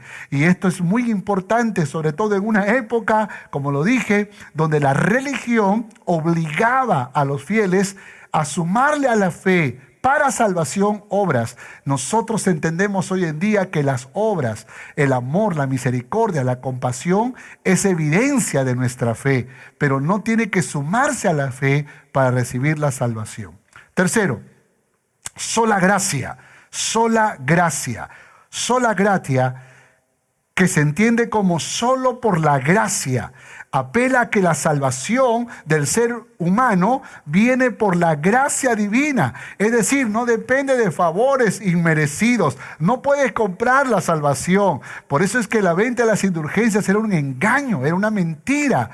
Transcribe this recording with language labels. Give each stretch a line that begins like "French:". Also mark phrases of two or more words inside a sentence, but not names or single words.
Spanish: Y esto es muy importante, sobre todo en una época, como lo dije, donde la religión obligaba a los fieles a sumarle a la fe para salvación obras. Nosotros entendemos hoy en día que las obras, el amor, la misericordia, la compasión es evidencia de nuestra fe, pero no tiene que sumarse a la fe para recibir la salvación. Tercero, sola gracia, sola gracia,
Latin: sola gratia,
Spanish: que se entiende como solo por la gracia. Apela a que la salvación del ser humano viene por la gracia divina. Es decir, no depende de favores inmerecidos. No puedes comprar la salvación. Por eso es que la venta de las indulgencias era un engaño, era una mentira.